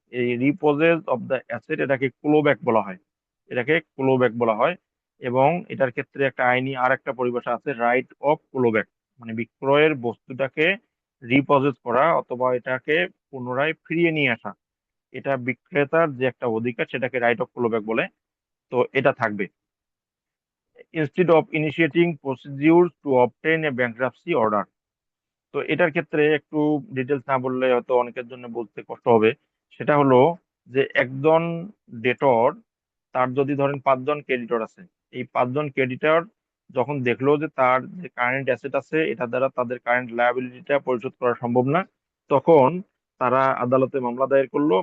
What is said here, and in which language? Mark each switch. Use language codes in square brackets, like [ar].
[bn] এই [en] repossess of the asset [bn] এটাকে ক্লোব্যাক বলা হয়, এটাকে ক্লোব্যাক বলা হয়। এবং এটার ক্ষেত্রে একটা আইনি আর একটা পরিভাষা আছে, [en] right of clawback, [bn] মানে বিক্রয়ের বস্তুটাকে রিপজেস করা অথবা এটাকে পুনরায় ফিরিয়ে নিয়ে আসা, এটা বিক্রেতার যে একটা অধিকার, সেটাকে রাইট অফ ক্লোব্যাক বলে। তো এটা থাকবে, [en] instead of initiating procedures to obtain a bankruptcy order। [bn] তো এটার ক্ষেত্রে একটু ডিটেলস না বললে হয়তো অনেকের জন্য বলতে কষ্ট হবে। সেটা হলো যে একজন ডেটর, তার যদি ধরেন 5 জন ক্রেডিটর আছে, এই 5 জন ক্রেডিটর যখন দেখলো যে তার যে কারেন্ট অ্যাসেট আছে এটা দ্বারা তাদের কারেন্ট লায়াবিলিটিটা পরিশোধ করা সম্ভব না, তখন তারা আদালতে মামলা দায়ের করলো।